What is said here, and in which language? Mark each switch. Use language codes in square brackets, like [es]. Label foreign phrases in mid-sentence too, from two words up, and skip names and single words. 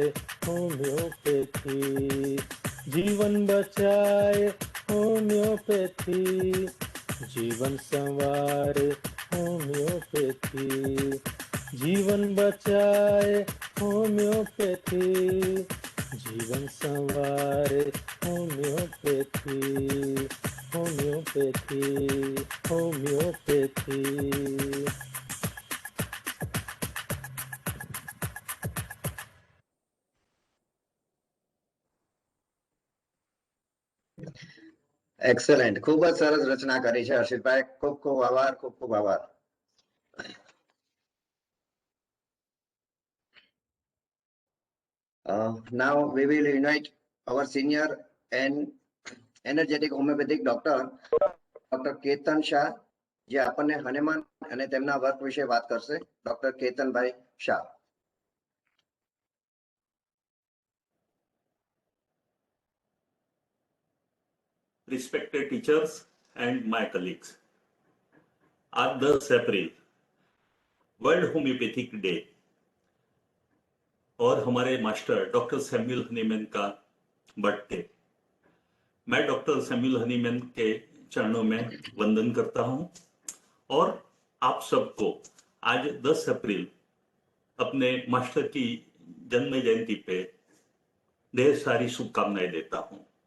[hi] होम्योपैथी, जीवन बचाए होम्योपैथी, जीवन संवारे होम्योपैथी, जीवन बचाए होम्योपैथी, जीवन संवारे होम्योपैथी, होम्योपैथी, होम्योपैथी। [gu] એક્સેલન્ટ, ખૂબ જ સરસ રચના કરી છે હર્ષિતભાઈ. ખૂબ ખૂબ આભાર, ખૂબ ખૂબ આભાર. [en] Now we will invite our senior and energetic homeopathic doctor, Dr. [gu] કેતન શાહ, જે આપણને હનુમાન અને તેમના વર્ક વિશે વાત કરશે. ડોક્ટર કેતનભાઈ શાહ. [en] Respected teachers and my colleagues, [hi] आज 10 अप्रैल वर्ल्ड होम्योपैथिक डे और हमारे मास्टर डॉक्टर सैमुअल हनीमैन का बर्थडे। मैं डॉक्टर सैमुअल हनीमैन के चरणों में वंदन करता हूं और आप सबको आज 10 अप्रैल अपने मास्टर की जन्म जयंती पे ढेर सारी शुभकामनाएं देता हूं।